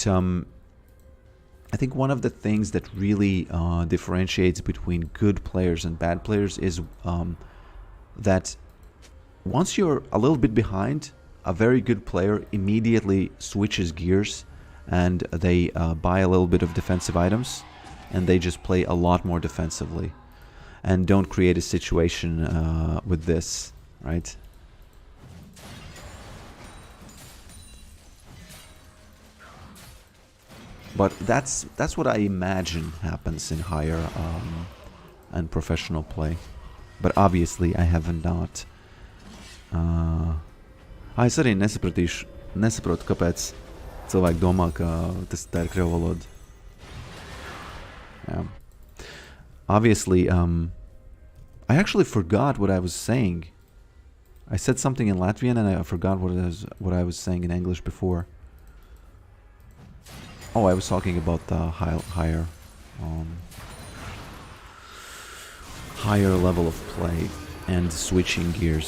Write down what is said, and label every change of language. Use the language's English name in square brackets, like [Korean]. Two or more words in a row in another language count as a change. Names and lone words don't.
[English] I think one of the things that really differentiates between good players and bad players is that once you're a little bit behind, a very good player immediately switches gears and they buy a little bit of defensive items and they just play a lot more defensively and don't create a situation with this, right? But that's what I imagine happens in higher and professional play. But obviously I have not. [Latvian] Es arī nesaprotu, kāpēc cilvēki domā, ka tā ir krievu valoda. [English] Yeah. Obviously, I actually forgot what I was saying. I said something in Latvian and I forgot what I was saying in English before. Oh, I was talking about the higher level of play and switching gears.